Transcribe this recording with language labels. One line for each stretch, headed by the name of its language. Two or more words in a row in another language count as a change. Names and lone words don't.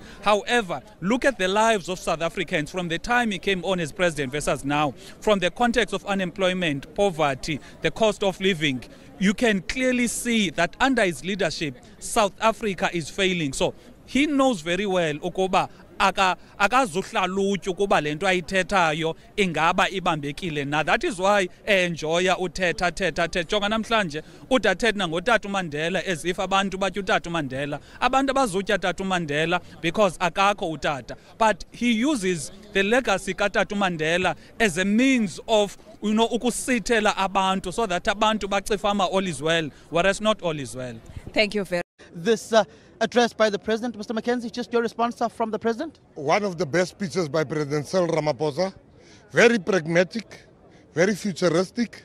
English: However, look at the lives of South Africans from the time he came on as president versus now, from the context of unemployment, poverty, the cost of living. You can clearly see that under his leadership, South Africa is failing. So he knows very well
Xhosa: ukuba akazuhlalutya ukuba lento ayithethayo ingaba ibambekile.
English: Now that is why
Xhosa: enjoya uthetha jonga namhlanje udathetha ngotata uMandela
English: as if
Xhosa: abantu batya utata uMandela. Abantu abazutya tata uMandela because akakho utata.
English: But he uses the legacy
Xhosa: katata uMandela
English: as a means of
Xhosa: ukusithela abantu,
English: so that
Xhosa: abantu bacifama
English: all is well, whereas not all is well. Thank you very much. This address by the President, Mr. Mackenzie, just your response from the President? One of the best speeches by President Cyrill Ramaphosa. Very pragmatic, very futuristic.